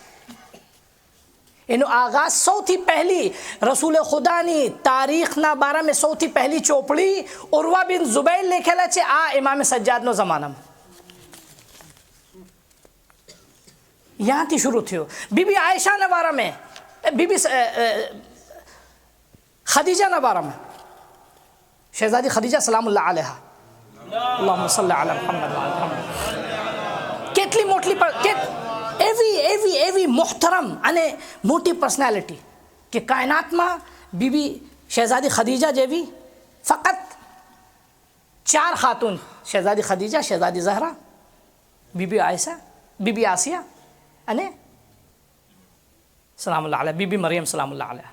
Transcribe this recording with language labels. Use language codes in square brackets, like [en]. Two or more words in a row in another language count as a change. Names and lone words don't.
[gu] એનો આગાઝ સૌથી પહેલી રસૂલ ખુદાની તારીખના બારામાં સૌથી પહેલી ચોપડી ઉર્વા બિન ઝુબૈર લખેલા છે આ ઇમામ સજ્જાદનો ज़मानाમાં. ત્યાંથી શરૂ થયો. બીબી આયશાના બારામાં, બીબી ખદીજાના બારામાં, શહેઝાદી ખદીજા [ar] سلام الله عليها, اللهم صل على محمد و على محمد. [gu] કેટલી મોટી એવી મોહતરમ અને મોટી પર્સનાલિટી કે કાયનાતમાં બીબી શહેઝાદી ખદીજા જેવી ફક્ત 4 ખાતુન, શહેઝાદી ખદીજા, શહેઝાદી ઝહરા, બીબી આયશા, બીબી આસિયા અને [ar] سلام الله عليها [gu] બીબી મરિયમ [ar] سلام الله عليها.